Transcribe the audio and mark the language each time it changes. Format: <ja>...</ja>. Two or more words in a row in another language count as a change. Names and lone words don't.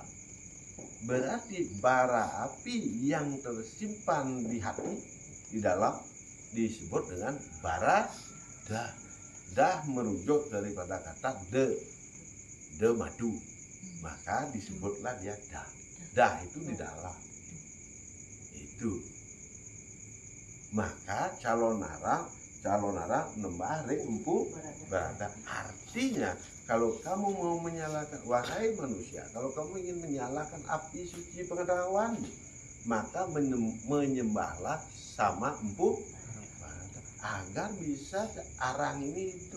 <id>Berarti bara api yang tersimpan di hati di dalam disebut dengan bara dah. Dah merujuk daripada kata de madu, maka disebutlah dia dah. Dah itu di dalam itu. Maka calon arang</id> <ban>nembah ring</ban> <id>empu berada. Artinya kalau kamu mau menyalakan, wahai manusia, kalau kamu ingin menyalakan api suci pengetahuan, maka menyembahlah sama empu berada, agar bisa arang ini hidup.</id>